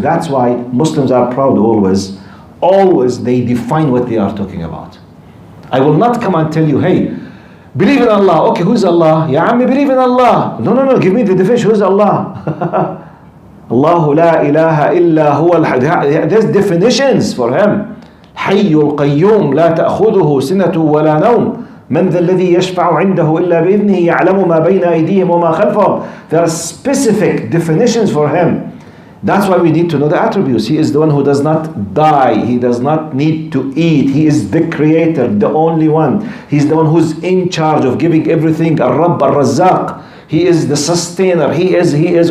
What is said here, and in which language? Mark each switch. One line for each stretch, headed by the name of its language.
English: That's why Muslims are proud always they define what they are talking about. I will not come and tell you, hey, believe in Allah. Okay, who's Allah? Ya Ammi, believe in Allah. No, give me the definition. Who's Allah?
Arabic: Allahu la ilaha illa huwa al-hayy.
English: There's definitions for him.
Arabic: حي القيوم لا تأخذه سنة ولا نوم من ذا الذي يشفع عنده إلا بإذنه يعلم ما بين أيديهم وما خلفهم.
English: There are specific definitions for him. That's why we need to know the attributes. He is the one who does not die. He does not need to eat. He is the creator, the only one. He's the one who's in charge of giving everything. Ar-Rabb, Ar-Razzaq. He is the sustainer. He is.